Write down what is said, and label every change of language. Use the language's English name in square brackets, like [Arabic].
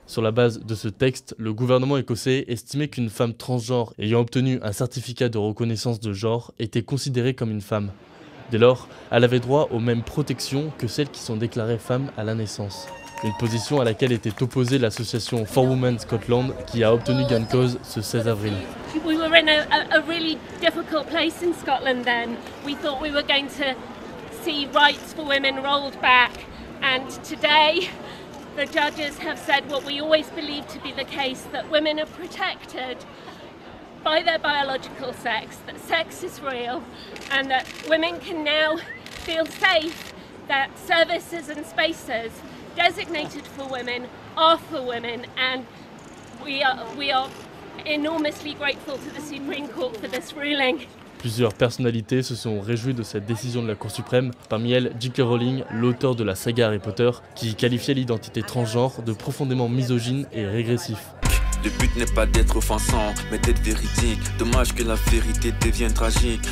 [French] Sur la base de ce texte, le gouvernement écossais estimait qu'une femme transgenre ayant obtenu un certificat de reconnaissance de genre était considérée comme une femme. Dès lors, elle avait droit aux mêmes protections que celles qui sont déclarées femmes à la naissance. Une position à laquelle était opposée l'association For Women Scotland qui a obtenu gain de cause ce 16 avril. [English] We were in a really difficult place in Scotland then. We thought we were going to see rights for women rolled back, and today the judges have said what we always believed to be the case, that women are protected by their biological sex, that sex is real, and that women can now feel safe that services and spaces designated for women are for women, and we are enormously grateful to the Supreme Court for this ruling. [French] Plusieurs personnalités se sont réjouies de cette décision de la Cour suprême, parmi elles J.K. Rowling, l'auteur de la saga Harry Potter, qui qualifiait l'identité transgenre de profondément misogyne et régressif. Le but n'est pas d'être offensant, mais d'être véridique. Dommage que la vérité devienne tragique.